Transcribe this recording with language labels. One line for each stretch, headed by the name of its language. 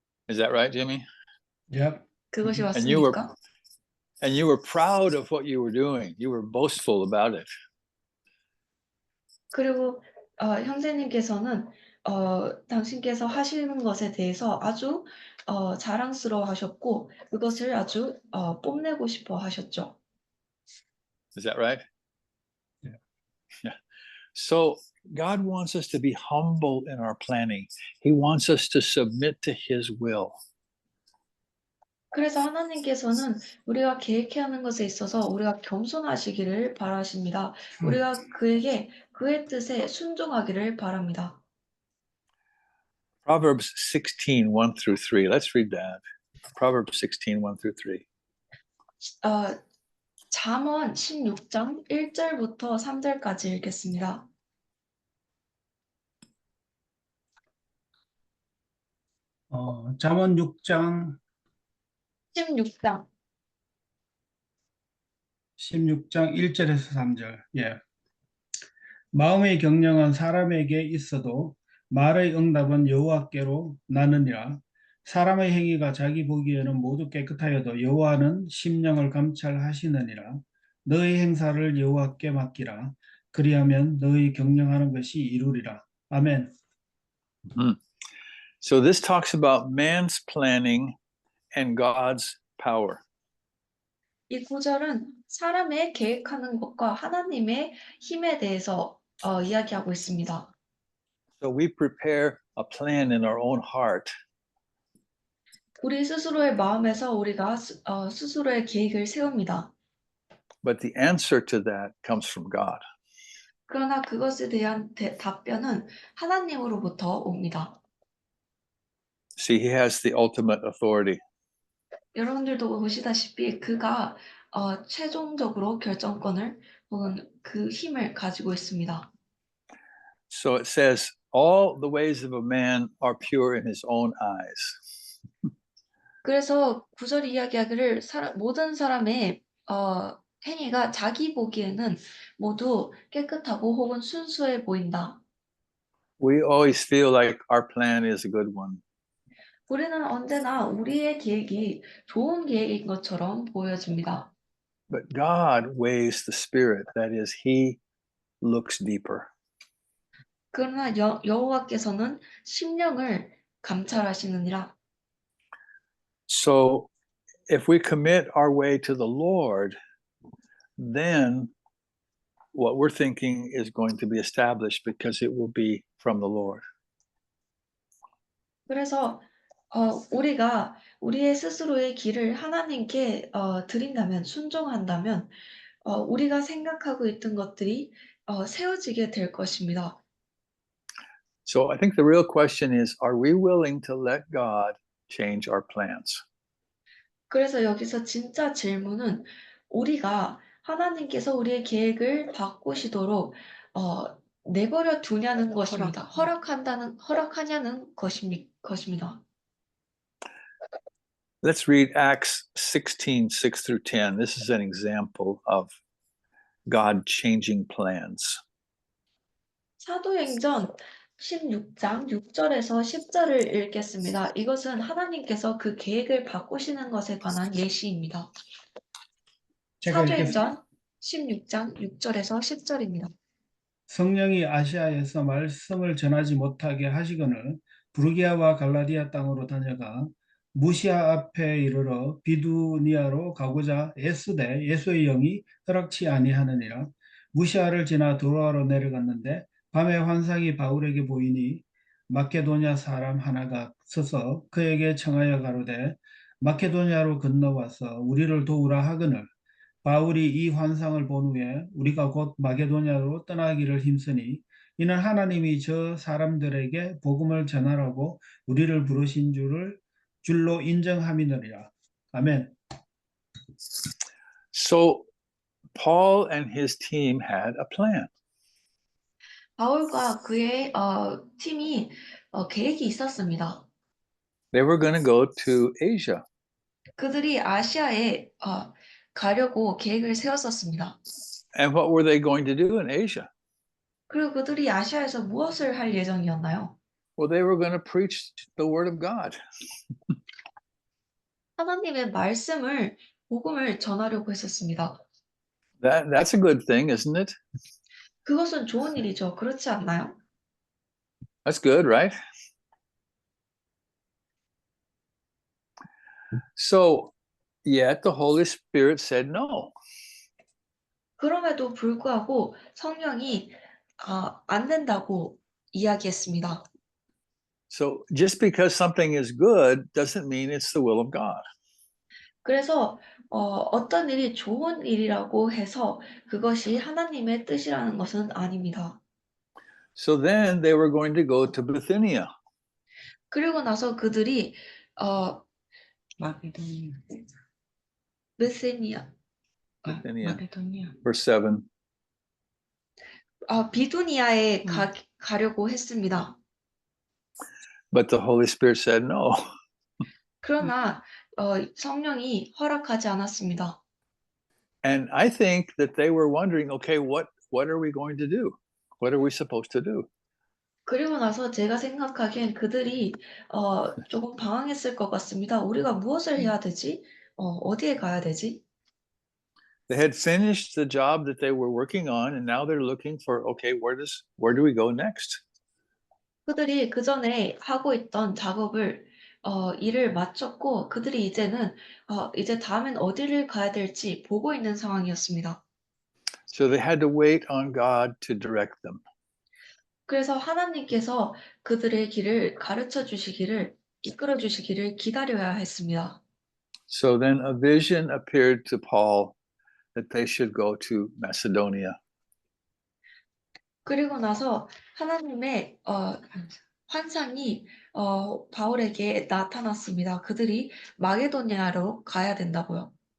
English: Is that right, Jimmy? Yep.
Korean: 그것이
English: And you were
Korean: 맞습니까?
English: and you were proud of what you were doing. You were boastful about it.
Korean: 그리고 형제님께서는 당신께서 하시는 것에 대해서 아주 자랑스러워하셨고 그것을 아주 뽐내고 싶어 하셨죠.
English: Is that right? Yeah. Yeah. So God wants us to be humble in our planning. He wants us to submit to His will.
Korean: 그래서 하나님께서는 우리가 계획하는 것에 있어서 우리가 겸손하시기를 바라십니다. 우리가 그에게 그의 뜻에 순종하기를 바랍니다.
English: Proverbs 16, 1 through 3. Let's read that. Proverbs 16, 1 through 3.
Korean: 잠언 16장 1절부터 3절까지 읽겠습니다. 잠언 6장 16장 1절에서 3절. 예. 마음의 경영은 사람에게 있어도 말의 응답은 여호와께로 나느니라. 사람의 행위가 자기 보기에는 모두 깨끗하여도 여호와는 심령을 감찰하시느니라. 너의 행사를 여호와께 맡기라. 그리하면 너의 경영하는 것이 이루리라. 아멘.
English: So this talks about man's planning and God's power.
Korean: 이 구절은 사람의 계획하는 것과 하나님의 힘에 대해서 이야기하고 있습니다.
English: So we prepare a plan in our own heart.
Korean: 우리 스스로의 마음에서 우리가 스스로의 계획을 세웁니다.
English: But the answer to that comes from God.
Korean: 그러나 그것에 대한 답변은 하나님으로부터 옵니다.
English: See, He has the ultimate authority.
Korean: 여러분들도 보시다시피 그가 최종적으로 결정권을 혹은 그 힘을 가지고 있습니다.
English: So it says, all the ways of a man are pure in his own eyes.
Korean: 그래서 구절이 이야기하기를 모든 사람의 행위가 자기 보기에는 모두 깨끗하고 혹은 순수해 보인다.
English: We always feel like our plan is a good one.
Korean: 우리는 언제나 우리의 계획이 좋은 계획인 것처럼 보여집니다.
English: But God weighs the spirit. That is, He looks deeper.
Korean: 그러나 여호와께서는 심령을 감찰하시느니라.
English: So if we commit our way to the Lord, then what we're thinking is going to be established because it will be from the Lord.
Korean: 그래서 우리가 우리의 스스로의 길을 하나님께 드린다면, 순종한다면 우리가 생각하고 있던 것들이 세워지게 될 것입니다. So I think the real question is, are we willing to let God change our plans? 그래서 여기서 진짜 질문은 우리가 하나님께서 우리의 계획을 바꾸시도록 내버려 두냐는 것입니다. 허락하냐는 것입니다.
English: Let's read Acts 16, 6 through 10. This is an example of God changing plans.
Korean: 사도행전 16장 6절에서 10절을 읽겠습니다. 이것은 하나님께서 그 계획을 바꾸시는 것에 관한 예시입니다. 제가 사도행전 16장 6절에서 10절입니다. 성령이 아시아에서 말씀을 전하지 못하게 하시거늘 부르기아와 갈라디아 땅으로 다녀가 무시아 앞에 이르러 비두니아로 가고자 애쓰되 예수의 영이 허락치 아니하느니라. 무시아를 지나 도로아로 내려갔는데 밤에 환상이 바울에게 보이니 마케도냐 사람 하나가 서서 그에게 청하여 가로되 마케도냐로 건너와서 우리를 도우라 하거늘 바울이 이 환상을 본 후에 우리가 곧 마게도냐로 떠나기를 힘쓰니 이는 하나님이 저 사람들에게 복음을 전하라고 우리를 부르신 줄로 인정함이니라. 아멘.
English: So Paul and his team had a plan.
Korean: 바울과 그의 팀이 계획이 있었습니다.
English: They were going to go to Asia.
Korean: 그들이 아시아에 가려고 계획을 세웠었습니다.
English: And what were they going to do in Asia?
Korean: 그리고 그들이 아시아에서 무엇을 할 예정이었나요?
English: Well, they were going to preach the word of God.
Korean: 하나님의 복음을 전하려고 했었습니다.
English: That's a good thing, isn't it?
Korean: 그것은 좋은 일이죠. 그렇지 않나요?
English: That's good, right? So, yet the Holy Spirit said no.
Korean: 그럼에도 불구하고 성령이 안 된다고 이야기했습니다.
English: So, just because something is good doesn't mean it's the will of God.
Korean: 그래서 어떤 일이 좋은 일이라고 해서 그것이 하나님의 뜻이라는 것은 아닙니다.
English: So then they were going to go to Bithynia.
Korean: 그리고 나서 그들이 마게도니아. 베세니아,
English: Bithynia.
Korean: 마게도니아.
English: Verse 7.
Korean: 비두니아에 가려고 했습니다.
English: But the Holy Spirit said no.
Korean: 그러나 성령이 허락하지 않았습니다.
English: And I think that they were wondering, okay, what are we going to do? What are we supposed to do?
Korean: 그리고 나서 제가 생각하기엔 그들이 조금 방황했을 것 같습니다. 우리가 무엇을 해야 되지? 어디에 가야 되지?
English: They had finished the job that they were working on, and now they're looking for, okay, where do we go next?
Korean: 그들이 그 전에 하고 있던 작업을 일을 마쳤고 그들이 이제는 이제 다음엔 어디를 가야 될지 보고 있는 상황이었습니다.
English: So they had to wait on God to direct them.
Korean: 그래서 하나님께서 그들의 길을 가르쳐 주시기를 이끌어 주시기를 기다려야 했습니다.
English: So then a vision appeared to Paul that they should go to Macedonia.
Korean: 그리고 나서 하나님의 환상이 바울에게 나타났습니다. 그들이 마게도니아로 가야 된다고요.